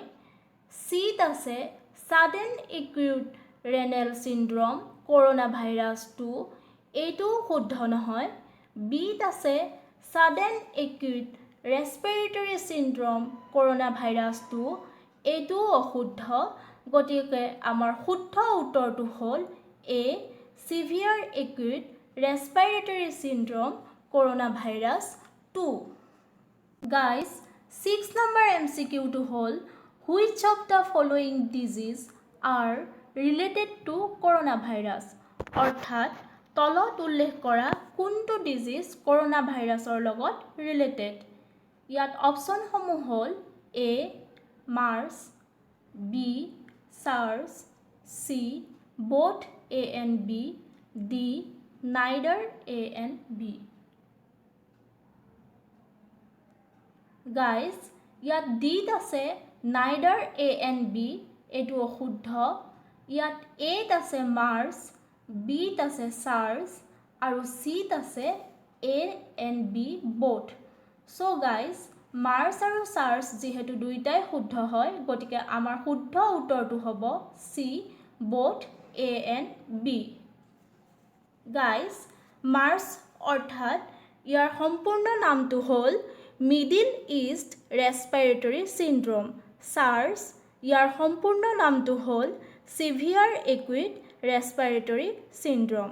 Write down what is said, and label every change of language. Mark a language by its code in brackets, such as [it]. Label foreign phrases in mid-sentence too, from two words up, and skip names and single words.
[as] চিত আছে Sudden Acute Renal Syndrome Corona Virus 2, এইটো শুদ্ধ নহয়। বিত আছে Sudden Acute Respiratory Syndrome Corona Virus 2, এইটো অশুদ্ধ। গতিকে আমাৰ শুদ্ধ উত্তৰটো হ'ল এ, Severe Acute Respiratory Syndrome Corona Virus 2। [en] Guys, 6 number [as] MCQটো হ'ল [en] Which of the following disease are related to coronavirus? [as] অৰ্থাৎ তলত উল্লেখ কৰা কোনটো ডিজিজ কৰোনা ভাইৰাছৰ লগত ৰিলেটেড? ইয়াত অপশ্যনসমূহ হ'ল এ, মাৰ্চ, বি, চাৰ্চ, চি, [en] both A and B, D, neither A and B। [as] গাইজ, ইয়াত ডিত আছে [en] neither A and B, [as] এইটো অশুদ্ধ। ইয়াত এত আছে মাৰ্চ, বিত আছে চাৰ্চ আৰু চিত আছে [en] A and B both। [as] চ' গাইজ, মাৰ্চ আৰু চাৰ্চ যিহেতু দুইটাই শুদ্ধ হয়, গতিকে আমাৰ শুদ্ধ উত্তৰটো হ'ব চি, [en] both A and B। [as] গাইজ, মাৰ্চ অৰ্থাৎ ইয়াৰ সম্পূৰ্ণ নামটো হ'ল মিডিল ইষ্ট ৰেছপিৰেটৰী চিণ্ড্ৰম। চাৰ্চ ইয়াৰ সম্পূৰ্ণ নামটো হ'ল চিভিয়াৰ একুইট ৰেছপিৰেটৰী চিণ্ড্ৰম।